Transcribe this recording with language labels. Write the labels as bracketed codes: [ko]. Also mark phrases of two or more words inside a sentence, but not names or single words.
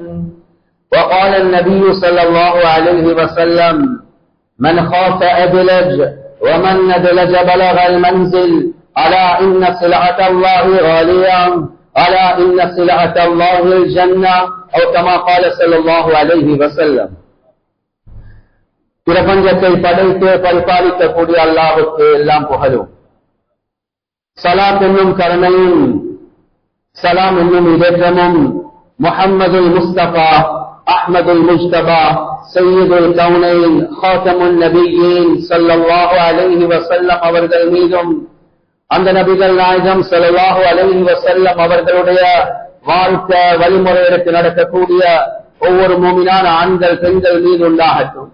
[ar] وقال النبي صلى الله عليه وسلم من خاف أدلج ومن ندلج بلغ المنزل ألا إن سلعة الله غالية ألا إن سلعة الله الجنة أو كما قال صلى الله عليه وسلم [ta] பிரபஞ்சத்தை படைத்து பரிபாலிக்கக்கூடிய அல்லாஹ்வுக்கு எல்லாம் புகழும் ஸலாத் என்னும் கருணையும் சலாம் என்னும் இதேற்றமும் [ar] محمد المصطفى أحمد المجتبى سيد الكونين خاتم النبيين صلى الله عليه وسلم [ta] அவர்கள் மீதும் அந்த நபிகள் நாயகம் [ar] صلى الله عليه وسلم [ta] அவர்களுடைய வாழ்க்கை வழிமுறைகளுக்கு நடக்கக்கூடிய ஒவ்வொரு மூமினான ஆண்கள் பெண்கள் மீது உண்டாகட்டும்.